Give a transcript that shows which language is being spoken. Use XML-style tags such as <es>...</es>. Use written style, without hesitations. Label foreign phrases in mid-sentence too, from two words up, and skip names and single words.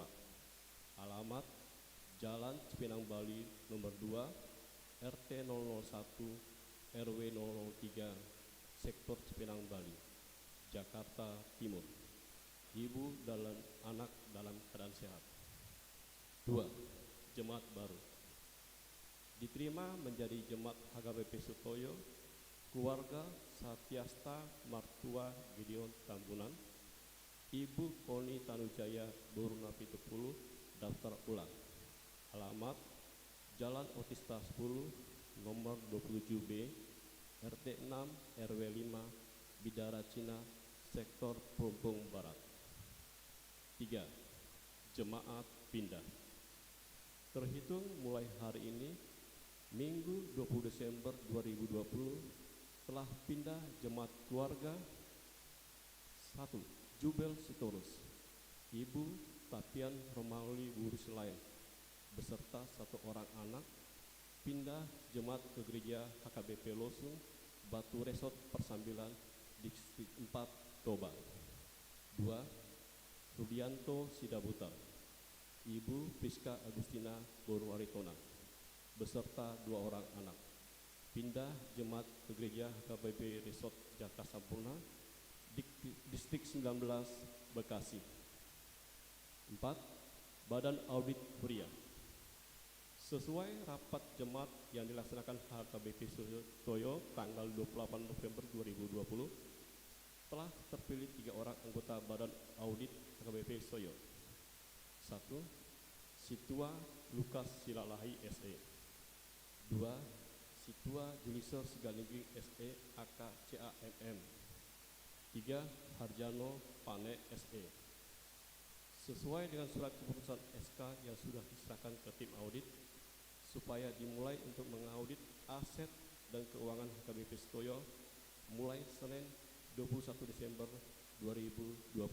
<id>Alamat Jalan Cipinang Bali nomor 2, RT 001, RW 003, Sektor Cipinang Bali, Jakarta Timur. Ibu dan anak dalam keadaan sehat. 2. Jemaat baru. Diterima menjadi jemaat HKBP Sutoyo, keluarga Satyasta Martua Gideon Tambunan, Ibu Koni Tanujaya Boruna Pitupulu, daftar ulang. Alamat Jalan Otista 10, nomor 27B, RT 6, RW 5, Bidara Cina, Sektor Perumpung Barat. 3. Jemaat pindah. Terhitung mulai hari ini, Minggu 20 Desember 2020, telah pindah jemaat keluarga 1. Jubel Sitorus, Ibu Tapian Romauli Burus Lain, beserta 1 orang anak, pindah jemaat ke gereja HKBP Losung, Batu Resort Persambilan, Distrik 4, Toba. 2. Rudianto Sidabutar, Ibu Priska Agustina Boru Aritona, beserta 2 orang anak, pindah jemaat ke gereja HKBP Resort Jaka Sampurna, Distrik 19, Bekasi. 4. Badan Audit Huria. Sesuai rapat jemaat yang dilaksanakan HKBP Sutoyo tanggal 28 November 2020, telah terpilih 3 orang anggota Badan Audit HKBP Sutoyo. 1. Situa Lukas Silalahi SE. 2. Situa Juliser Sigalingging SE AK CAMM. 3. Harjano Pane SE. Sesuai dengan surat keputusan SK yang sudah diserahkan ke tim audit, supaya dimulai untuk mengaudit aset dan keuangan HKBP Sutoyo mulai Senin 21 Desember 2020.</id>